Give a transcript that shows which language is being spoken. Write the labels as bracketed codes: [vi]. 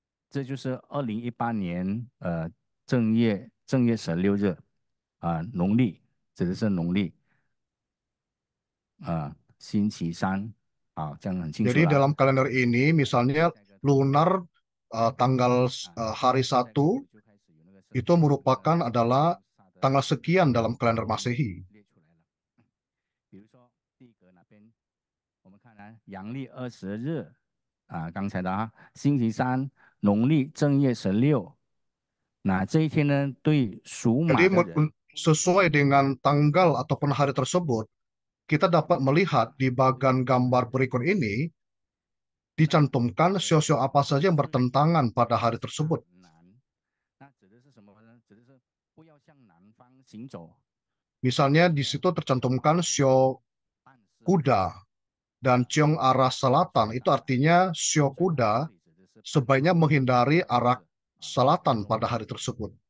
[zh] 这就是2018年正月16日农历指的是农历星期三，这样很清楚 [id] Jadi [zh] 了。 [id] dalam kalender ini misalnya lunar tanggal hari 1 itu merupakan adalah tanggal sekian dalam kalender Masehi. [zh] 比如说第一格那边，我们看来阳历20日刚才的星期三，农历正月16。那这一天呢，对属马 [id] Jadi [zh] 的人， [id] sesuai dengan tanggal ataupun hari tersebut, kita dapat melihat di bagian gambar berikut ini dicantumkan sio-sio apa saja yang bertentangan pada hari tersebut. [zh] 那指的是什么呢？指的是不要向南方行走。 [id] Misalnya di situ tercantumkan sio kuda dan ciong arah selatan, itu artinya sio kuda sebaiknya menghindari arah selatan pada hari tersebut.